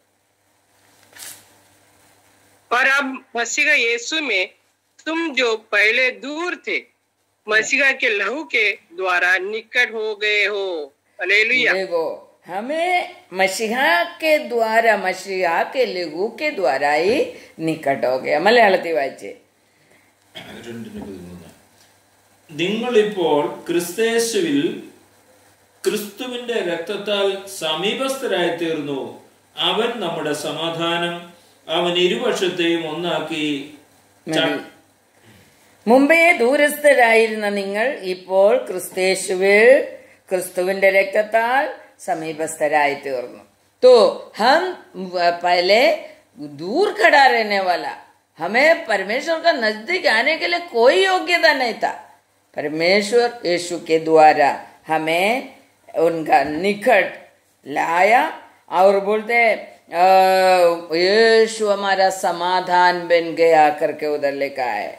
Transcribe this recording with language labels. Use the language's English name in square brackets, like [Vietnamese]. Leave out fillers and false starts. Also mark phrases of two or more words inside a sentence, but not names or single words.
[Hindi] पर अब मसीह यीशु में तुम जो पहले दूर थे, मसीह के लहू के द्वारा निकट हो गए हो। हालेलुया। देखो, हमें मसीहा के द्वारा, मसीहा के लहू के द्वारा ही निकट हो गया। [Malayalam] മലയാളത്തിൽ വായിച്ചേ. നിങ്ങളിപ്പോൾ ക്രിസ്തയേശുവിൽ ക്രിസ്തുവിന്റെ രക്തത്താൽ സമീപസ്ഥരായി തീർന്നു. അവൻ നമ്മുടെ സമാധാനം, അവൻ ഇരുപക്ഷത്തെയും ഒന്നാക്കി. മുമ്പേ ദൂരസ്ഥരായിരുന്ന നിങ്ങൾ ഇപ്പോൾ ക്രിസ്തയേശുവിൽ ക്രിസ്തുവിന്റെ രക്തത്താൽ സമീപസ്ഥരായി തീർന്നു. [Hindi] तो हम पहले दूर खड़ा रहने वाला, हमें परमेश्वर का नजदीक आने के लिए कोई योग्यता नहीं था। परमेश्वर यीशु के द्वारा हमें उनका निकट लाया और बोलते यीशु हमारा समाधान बन गया करके उधर लिखा है।